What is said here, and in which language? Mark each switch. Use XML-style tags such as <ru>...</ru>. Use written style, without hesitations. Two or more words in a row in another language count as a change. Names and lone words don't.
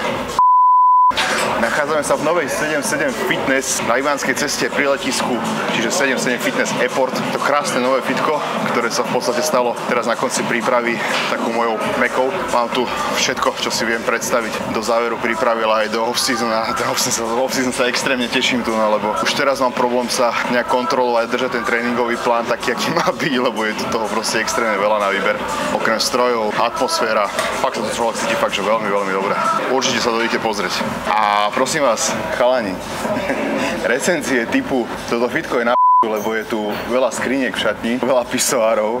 <sk>Nachádzame sa v novej 77 Fitness na Ivánskej ceste pri letisku, čiže 77 Fitness Airport. To krásne nové fitko, ktoré sa v podstate stalo teraz na konci prípravy takou mojou mekou. Mám tu všetko, čo si viem predstaviť do záveru prípravy, ale aj do off-season. A ten off-season sa extrémne teším tu, lebo už teraz mám problém sa nejak kontrolovať, držať ten tréningový plán taký, aký má byť, lebo je tu toho proste extrémne veľa na výber. Okrem strojov, atmosféra, fakt sa to človek cíti fakt, že veľmi, veľmi dobre. Určite sa dojdete pozrieť. A prosím vás, chalani, recenzie typu toto fitko je na lebo je tu veľa skriniek v šatni, veľa pisoárov.</sk>